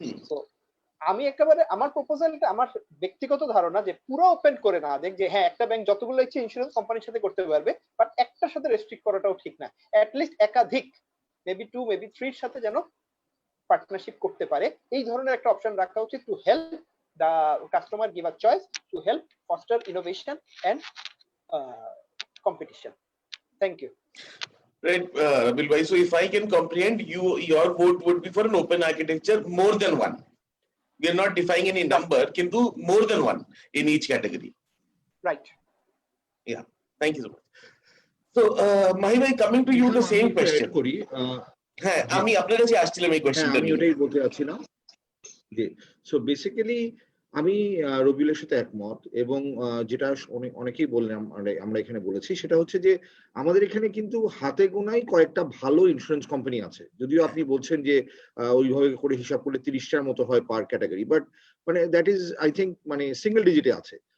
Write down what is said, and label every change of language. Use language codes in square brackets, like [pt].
[bn] So আমি একেবারে আমার প্রপোজালটা, আমার ব্যক্তিগত ধারণা যে পুরো ওপেন করে না দেখ, যে হ্যাঁ একটা ব্যাংক যতগুলো ইচ্ছে ইন্স্যুরেন্স কোম্পানির সাথে করতে পারবে, বাট একটার সাথে রেস্ট্রিক্ট করাটাও ঠিক না। অ্যাট লিস্ট একাধিক, মেবি 2 মেবি 3 এর সাথে যেন পার্টনারশিপ করতে পারে, এই ধরনের একটা অপশন রাখা উচিত, [en] To help the customer, give a choice, to help foster innovation and competition. Thank you. Right, Rabil bhai. So if I can comprehend, your vote would be for an open architecture, more than one. We are not defining any number, kintu more than one in each category. Right. Yeah. Thank you so much. So, Mahi bhai, coming to you, the same question. [bn] করি হ্যাঁ, আমি আপনার কাছে আসছিলাম এই কোশ্চেনটা আমি নিয়ে। ওটাই বলতে যাচ্ছিলাম যে সো বেসিক্যালি আমি রবিউলের সাথে একমত, এবং যেটা অনেকেই বললাম, আমরা এখানে বলেছি, সেটা হচ্ছে যে আমাদের এখানে কিন্তু হাতে গোনাই কয়েকটা ভালো ইন্স্যুরেন্স কোম্পানি আছে, যদিও আপনি বলছেন যে ওইভাবে করে হিসাব করলে 30টার মতো হয় পার ক্যাটাগরি, বাট মানে [en] that is I think [bn] মানে সিঙ্গেল ডিজিটে আছে।